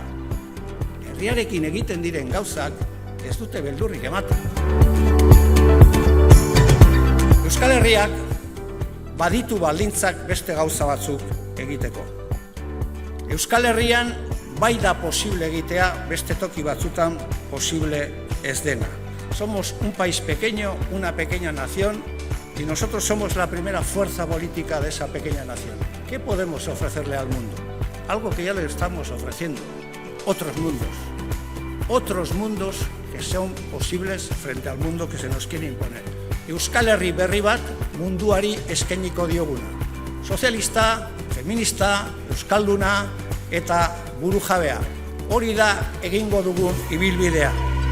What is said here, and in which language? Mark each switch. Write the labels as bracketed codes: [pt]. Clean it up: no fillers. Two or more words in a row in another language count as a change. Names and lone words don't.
[eu] Herriarekin egiten diren gauzak ez dute beldurrik ematen. Euskal Herriak baditu baldintzak beste gauza batzuk egiteko. Euskal Herrian bai da posible egitea, beste toki batzutan posible ez dena. [es] Somos un país pequeño, una pequeña nación, y nosotros somos la primera fuerza política de esa pequeña nación. ¿Qué podemos ofrecerle al mundo? Algo que ya le estamos ofreciendo. Otros mundos que son posibles frente al mundo que se nos quiere imponer. [eu] Euskal Herri berri bat munduari eskainiko dioguna. Sozialista, feminista, euskalduna eta burujabea. Hori da egingo dugun ibilbidea.